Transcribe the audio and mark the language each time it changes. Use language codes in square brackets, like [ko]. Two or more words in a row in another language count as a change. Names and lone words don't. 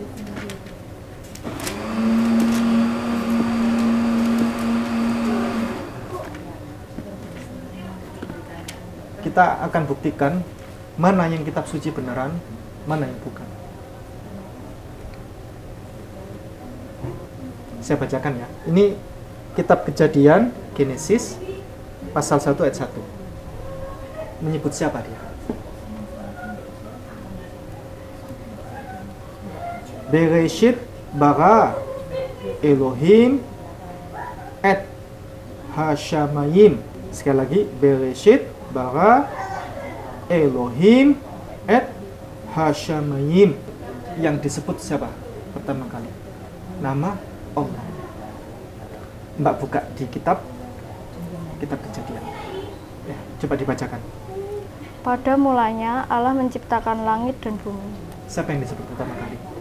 [id] Kita akan buktikan mana yang kitab suci beneran, mana yang bukan. Saya bacakan ya. Ini kitab Kejadian, Genesis, pasal 1 ayat 1. Menyebut siapa dia? [he] בראשית ברא אלוהים את השמים. [id] Sekali lagi, [he] בראשית ברא אלוהים את השמים. [id] Yang disebut siapa pertama kali? Nama Allah. Mbak buka di kitab Kejadian. Ya, coba dibacakan. Pada mulanya Allah menciptakan langit dan bumi. Siapa yang disebut pertama kali?